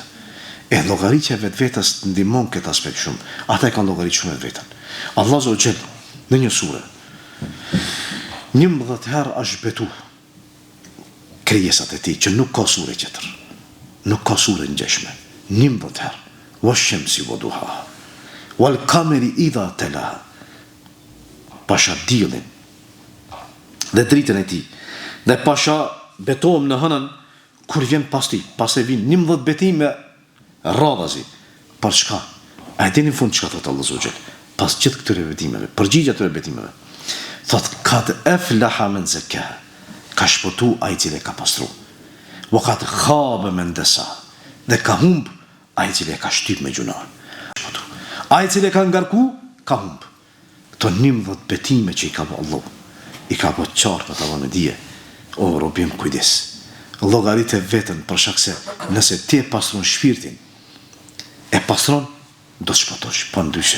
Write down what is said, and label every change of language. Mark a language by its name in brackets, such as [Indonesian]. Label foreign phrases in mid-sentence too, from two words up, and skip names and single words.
[Albanian] E llogaritja e vetvetes ndihmon këtë aspekt shumë. Ata e kanë llogarit shumë veten. Allah [Arabic] عز وجل [Albanian] në një sure 11 herë është betu krijesat e tij që nuk ka sure tjetër. Nuk ka sure ngjeshme. 11 herë. [Arabic] والشمس وضحاها والقمر إذا تلاها. [Albanian] Pasha diellin dhe dritën e tij. Dhe pasha betohem në hënën kur vjen pas ti. Pas e vin 11 betime radhazi. Për çka? A e dini në fund çka thot Allah [Arabic] عز وجل? [Albanian] Pas gjithë këtyre betimeve, përgjigja këtyre betimeve. Thot [Arabic] قد أفلح من زكاها. [Albanian] ka shpëtu ai i cili ka pastru. [Arabic] وقد خاب من دساها, [Albanian] dhe ka humb ai i cili ka shtyp me gjuna. Ai i cili ka ngarku, ka humb. Këto 11 betime që i ka bë Allah, i ka bë qartë ata me dije. O robim, kujdes. Llogarit e vetën për shkak se nëse ti e pastron shpirtin, e pastron, do të shpëtosh, pa ndryshe.